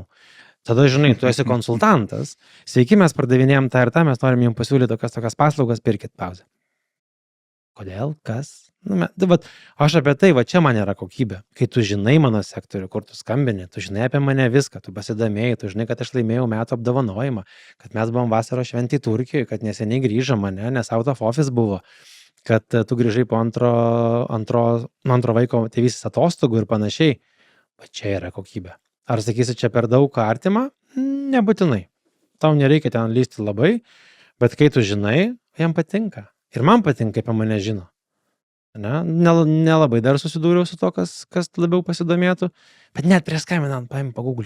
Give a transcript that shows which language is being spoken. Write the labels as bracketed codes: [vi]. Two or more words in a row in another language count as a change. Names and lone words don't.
[lt] Tada, žinai, tu esi konsultantas. Sveiki, mes pardavinėjom tą ir tą, mes norim jums pasiūlyti tokias paslaugas, pirkit pauzę. Kodėl? Kas? Nu, aš apie tai, va čia man yra kokybė. Kai tu žinai mano sektorių, kur tu skambini, tu žinai apie mane viską, tu pasidomėjai, tu žinai, kad aš laimėjau metų apdovanojimą, kad mes buvom vasaros šventį Turkijoje, kad neseniai grįžom, nes [en] out of office [lt] buvo, kad tu grįžai po antro vaiko tėvystės atostogų ir panašiai. Va čia yra kokybė. Ar sakysi, čia per daug artima? Nebūtinai. Tau nereikia ten lysti labai, bet kai tu žinai, jam patinka. Ir man patinka, kaip mane žino. Nelabai dar susidūriau su to, kas labiau pasidomėtų, bet net prieš skambinant paim pagooglink.